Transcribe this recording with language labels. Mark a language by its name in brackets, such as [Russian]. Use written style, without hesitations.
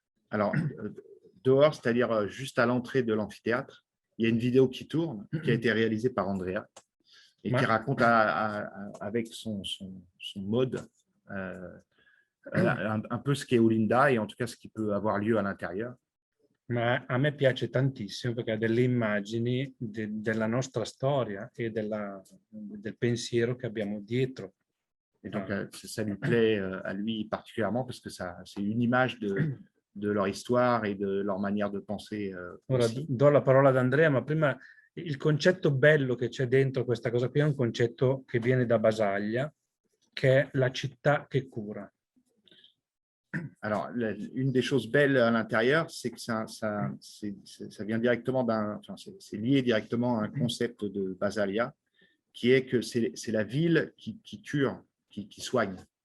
[French] Alors, dehors, c'est-à-dire juste à l'entrée de l'amphithéâtre, il y a une vidéo qui tourne, qui a été réalisée par Andrea et qui raconte avec son mode un peu ce qu'est Olinda et en tout cas ce qui peut avoir lieu à l'intérieur. [Italian] Ma a me piace tantissimo perché ha delle immagini della nostra storia e del pensiero che abbiamo dietro. [French] Et donc, ça lui plaît à lui particulièrement parce que c'est une image de leur histoire et de leur manière de penser. [Italian] Ora [French] aussi. [Italian] do la parola ad Andrea, ma prima il concetto bello che c'è dentro questa cosa qui è un concetto che viene da Basaglia, che è la città che cura. [French] Alors, une des choses belles à l'intérieur, c'est que ça vient directement c'est lié directement à un concept de Basaglia, qui est que c'est la ville qui cure, qui soigne.